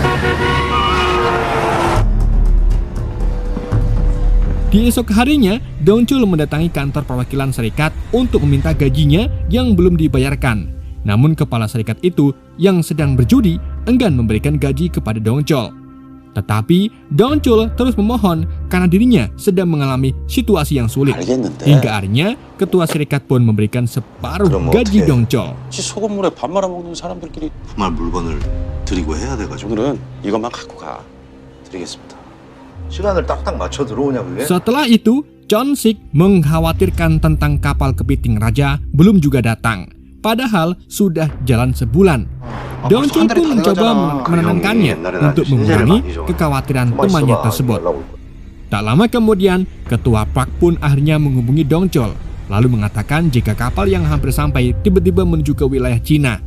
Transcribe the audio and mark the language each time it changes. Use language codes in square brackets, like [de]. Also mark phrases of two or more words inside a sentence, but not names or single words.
[id] Di esok harinya, Dongchul mendatangi kantor perwakilan serikat untuk meminta gajinya yang belum dibayarkan. Namun kepala serikat itu yang sedang berjudi enggan memberikan gaji kepada Dongchul. Tetapi Dongchul terus memohon karena dirinya sedang mengalami situasi yang sulit. Hingga akhirnya ketua serikat pun memberikan separuh gaji Dongchul. [ko] 소금물에 밥 말아 먹는 사람들끼리 정말 물건을 드리고 해야 돼가지고 오늘은 이것만 갖고 가 드리겠습니다. 시간을 딱딱 맞춰 들어오냐 그게? [id] Setelah itu, Chon-sik mengkhawatirkan tentang kapal kepiting raja belum juga datang. Padahal sudah jalan sebulan. Dongchul pun mencoba menenangkannya untuk mengurangi kekhawatiran temannya tersebut. Tak lama kemudian, ketua Park pun akhirnya menghubungi Dongchul, lalu mengatakan jika kapal yang hampir sampai tiba-tiba menuju ke wilayah Cina.